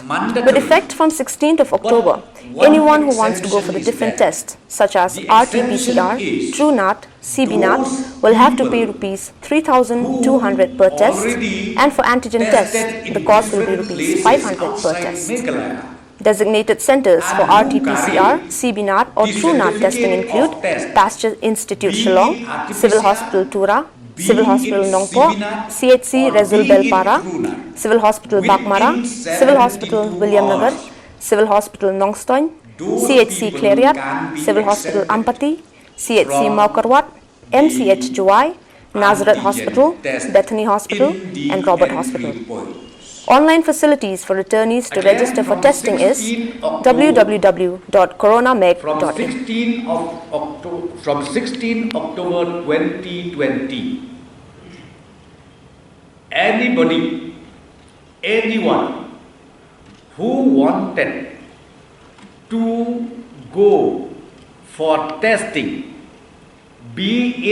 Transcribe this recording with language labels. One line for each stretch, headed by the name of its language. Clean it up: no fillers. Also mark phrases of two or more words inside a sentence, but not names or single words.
English: With effect from 16th of October, anyone who wants to go for the different tests, such as RT-PCR, TrueNAT, CB-NAT, will have to pay Rs 3,200 per test, and for antigen test, the cost will be Rs 500 per test. Designated centers for RT-PCR, CB-NAT or TrueNAT testing include Pasteur Institute Shillong, Civil Hospital Tura, Civil Hospital Nongpo, CHC Rezul Belpara, Civil Hospital Bakmara, Civil Hospital William Nagar, Civil Hospital Nongstoin, CHC Clariat, Civil Hospital Ampati, CHC Maukarwat, MCH Juwai, Nazareth Hospital, Bethany Hospital and Robert Hospital. Online facilities for returnees to register for testing is www.coronameg.in. From 16 October 2020, anyone who wanted to go for testing, be